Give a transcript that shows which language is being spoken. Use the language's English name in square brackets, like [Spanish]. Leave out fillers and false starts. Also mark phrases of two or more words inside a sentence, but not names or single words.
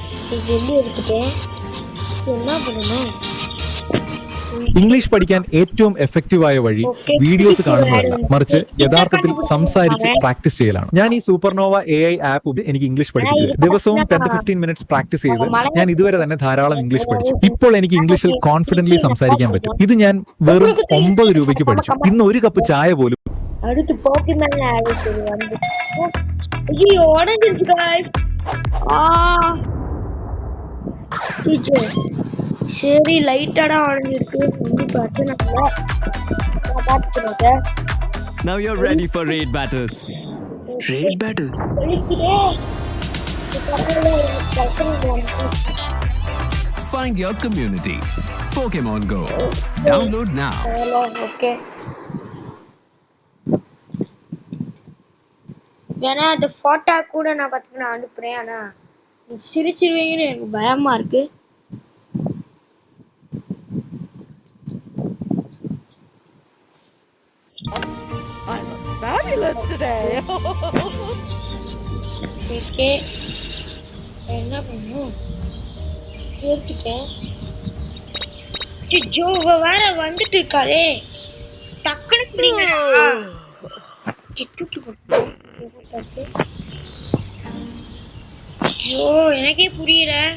[Tamil] ஜெல்லி எடுத்துட்டேன். என்ன பண்ணணும்? [Malayalam] ഇംഗ്ലീഷ് പഠിക്കാൻ ഏറ്റവും എഫക്റ്റീവായ വഴി വീഡിയോസ് കാണുന്നതല്ല, മറിച്ച് യഥാർത്ഥത്തിൽ സംസാരിച്ച് പ്രാക്ടീസ് ചെയ്യലാണ്. ഞാൻ ഈ സൂപ്പർനോവ AI ആപ്പ് എനിക്ക് ഇംഗ്ലീഷ് പഠിപ്പിച്ചു. ദിവസവും 10 to 15 മിനിറ്റ്സ് പ്രാക്ടീസ് ചെയ്ത് ഞാൻ ഇതുവരെ തന്നെ ധാരാളം ഇംഗ്ലീഷ് പഠിച്ചു. ഇപ്പോൾ എനിക്ക് ഇംഗ്ലീഷിൽ കോൺഫിഡന്റ്ലി സംസാരിക്കാൻ പറ്റും. ഇത് ഞാൻ വെറും 9 രൂപയ്ക്ക് പഠിച്ചു. ഇന്ന് ഒരു കപ്പ് ചായ പോലും. [Tamil] அடுத்து போக்கிமேன் ஆயிடுச்சு வந்து. ஐயோ உடஞ்சிருச்சு गाइस. சரி லைட்டாடா உடஞ்சிருக்கு. வந்து பிரச்சனை இல்ல. நான் பாத்துக்கிறேன். [English] Now you're ready for raid battles. Raid battle. Find your community. Pokemon Go. Download now. Okay. [Tamil] வேணா அந்த போட்டோ கூட நான் பார்த்துக்க நான் அனுப்புறேன். ஆனா நீ சிரிச்சிருவீங்கன்னு எனக்கு பயமா இருக்கு. [English] I look fabulous today. [Tamil] ஓகே என்ன பண்ணும் எடுத்துட்டேன். ஜோவ வேற வந்துட்டு இருக்காரே, டக்குனு பிடிங்கடா. தூக்கி போட்டு ஐயோ எனக்கே புரியல.